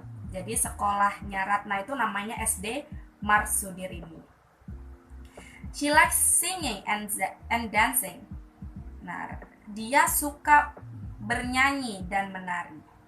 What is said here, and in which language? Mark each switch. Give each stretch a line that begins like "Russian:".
Indonesian: Jadi sekolahnya Ratna itu namanya SD Marsudirini.
English: She likes singing and dancing.
Indonesian: Nah, dia suka bernyanyi dan menari.